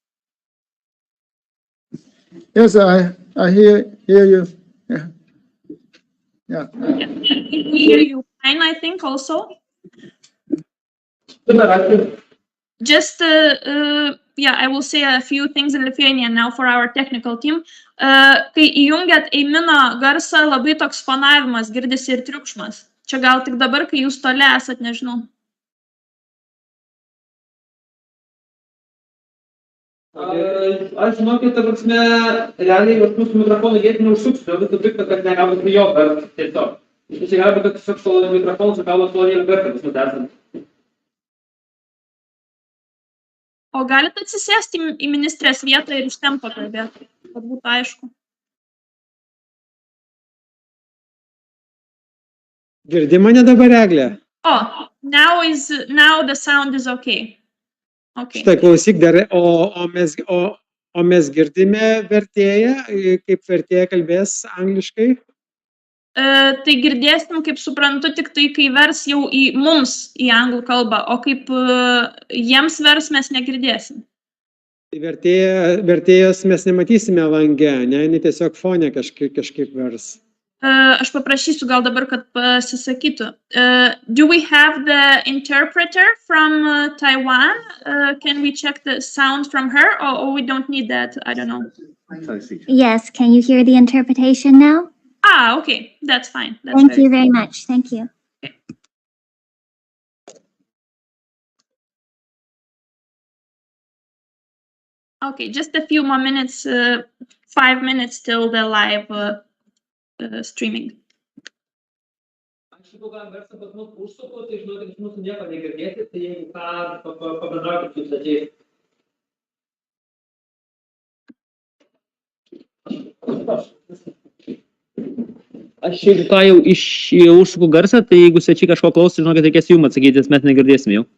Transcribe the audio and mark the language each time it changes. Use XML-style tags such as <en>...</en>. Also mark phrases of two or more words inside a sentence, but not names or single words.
<en>Yes, I hear you. Yeah. We hear you fine, I think, also. Just, yeah, I will say a few things in Lithuanian now for our technical team.</en> <lt>Kai įjungiat Eimino garsą, labai toks fonavimas, girdisi ir triukšmas. Čia gal tik dabar, kai jūs toli esat, nežinau. Aš žinokit, ta prasme, realiai aš mūsų mikrofoną jėti neužsuksiu, visų pikta, kad negavot jo garsą tiesiog. Iš tiesiog galbūt, kad tiesiog su mikrofonu sukavot to garsą pas mus esant. O galit atsisėsti į ministrės vietą ir iš ten pakalbėti, kad būtų aišku. Girdi mane dabar, Eglė?</lt> <en>Oh, now the sound is okay. Okay.</en> <lt>Štai klausyk dar, o mes girdime vertėją, kaip vertėja kalbės angliškai? Tai girdėsim, kaip suprantu, tik tai, kai vers jau mums į anglų kalbą, o kaip jiems vers mes negirdėsim. Tai vertėjos mes nematysime lange, ne, tiesiog fone kažkaip vers. Aš paprašysiu gal dabar, kad pasisakytų.</lt> <en>Do we have the interpreter from Taiwan? Can we check the sound from her, or we don't need that? I don't know. Yes, can you hear the interpretation now? Ah, okay, that's fine. Thank you very much. Thank you. Okay. Okay, just a few more minutes, 5 minutes till the live streaming.</en> <lt>Aš jeigu galim garsą pas mus užsuku, tai žinokit, iš mūsų nieko negirdėti, tai jeigu ką, pabendraukit su svečiais. Aš jeigu ką jau užsuku garsą, tai jeigu svečiai kažko klauso, žinokit, reikės jums atsakyti, nes mes negirdėsim jau.</lt>